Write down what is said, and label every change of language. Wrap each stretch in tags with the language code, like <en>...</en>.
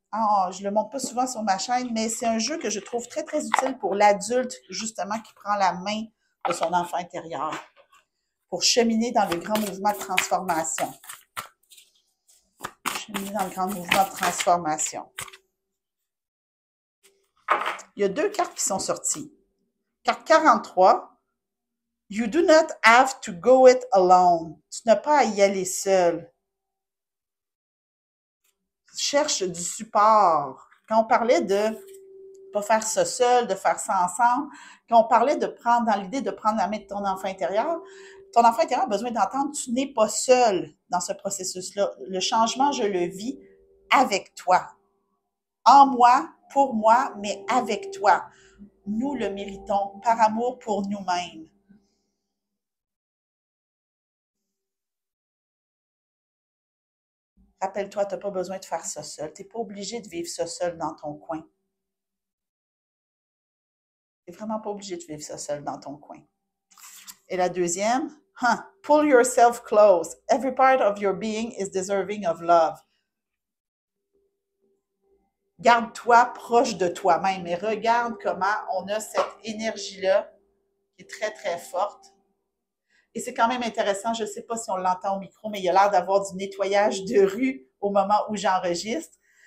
<fr>Ah, je le montre pas souvent sur ma chaîne, mais c'est un jeu que je trouve très, très utile pour l'adulte, justement, qui prend la main de son enfant intérieur pour cheminer dans le grand mouvement de transformation. Cheminer dans le grand mouvement de transformation. Il y a 2 cartes qui sont sorties. Carte</fr> <en>43, You do not have to go it alone.</en> <fr>Tu n'as pas à y aller seul. Cherche du support. Quand on parlait de pas faire ça seul, de faire ça ensemble, quand on parlait de prendre dans l'idée de prendre la main de ton enfant intérieur a besoin d'entendre tu n'es pas seul dans ce processus-là. Le changement, je le vis avec toi. En moi, pour moi, mais avec toi. Nous le méritons par amour pour nous-mêmes. Rappelle-toi, tu n'as pas besoin de faire ça seul. Tu n'es pas obligé de vivre ça seul dans ton coin. Tu n'es vraiment pas obligé de vivre ça seul dans ton coin. Et la deuxième,</fr> <en>pull yourself close. Every part of your being is deserving of love.</en> <fr>Garde-toi proche de toi-même et regarde comment on a cette énergie-là qui est très, très forte. Et c'est quand même intéressant, je ne sais pas si on l'entend au micro, mais il y a l'air d'avoir du nettoyage de rue au moment où j'enregistre.</fr>